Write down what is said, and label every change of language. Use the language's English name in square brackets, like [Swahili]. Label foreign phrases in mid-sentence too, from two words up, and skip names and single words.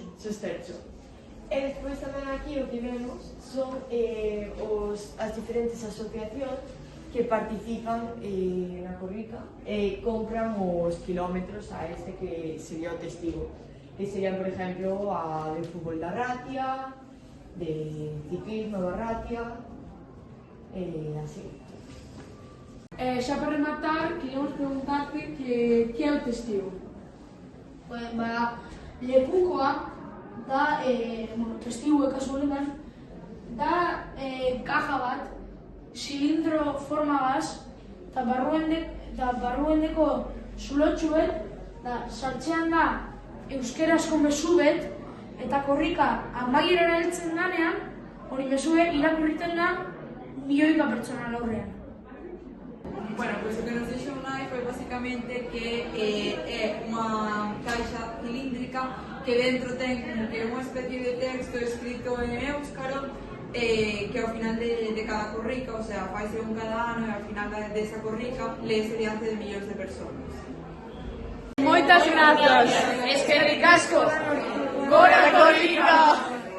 [Galician] E despois tamén aquí o que vemos son as diferentes asociacións que participan na Corrica e compran os kilómetros a este que sería o testigo. Que serían, por exemplo, a de fútbol da Arratia, de ciclismo da Arratia, e así. Xa para rematar, queríamos preguntarte que é o testigo. [Basque] Lekukoa da, testigo kasu honetan, da kaja bat, zilindro formagaz, eta barruendeko zulotxuet, sartzean da euskerazko mezu bet, eta Korrika amagirara heltzen danean, hori mezue irakurriten da milioika pertsona aurrean. [Galician] Bueno, pues o que nos dixo Unai foi basicamente que é unha caixa cilíndrica que dentro ten como que unha especie de texto escrito en éuskaro que ao final de cada corrica, [Spanish] o sea, [Galician] faise un cada ano e ao final desa corrica leese diante de millóns de persoas. Moitas grazas! [Basque] Eskerrik asko! Gora Corrica!